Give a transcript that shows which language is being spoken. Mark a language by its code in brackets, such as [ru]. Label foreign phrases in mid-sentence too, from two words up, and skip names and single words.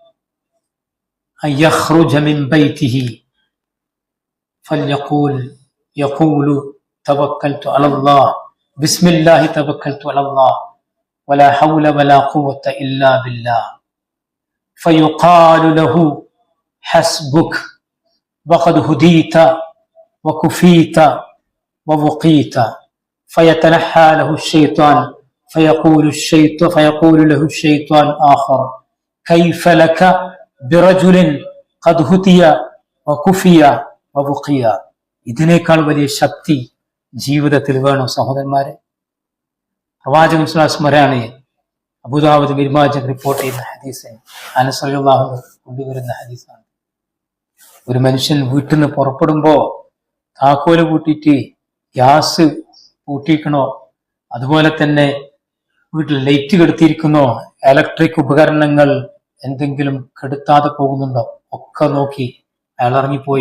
[ar] أن يخرج من بيته فليقل توكلت على الله بسم الله توكلت على الله ولا حول ولا قوة إلا بالله فيقال له حسبك وقد هديت وكفيت ووقيت فيتنحى له الشيطان فيقول له الشيطان آخر كيف لك برجل قد هدي وكفي ووقي. [ml] ഇതിനേക്കാൾ വലിയ ശക്തി ജീവിതത്തിൽ വേണോ സഹോദരന്മാരെ? പ്രവാചകൻ [ar] صلى الله عليه وسلم [ml] പറയാണ്, അബൂദാവൂദ് ഇബ്നു മാജ റിപ്പോർട്ട് ചെയ്യുന്ന ഹദീസ്, അനസ് [ar] رضي الله عنه [ml] കൊണ്ടുവരുന്ന ഹദീസാണ്. ഒരു മനുഷ്യൻ വീട്ടിൽ നിന്ന് പുറപ്പെടുമ്പോ താക്കോല് പൂട്ടിയിട്ട് ഗ്യാസ് പൂട്ടിക്കണോ, അതുപോലെ തന്നെ വീട്ടിൽ ലൈറ്റ് കെടുത്തിയിരിക്കുന്നോ, ഇലക്ട്രിക് ഉപകരണങ്ങൾ എന്തെങ്കിലും കെടുത്താതെ പോകുന്നുണ്ടോ ഒക്കെ നോക്കി അയാൾ ഇറങ്ങിപ്പോയി.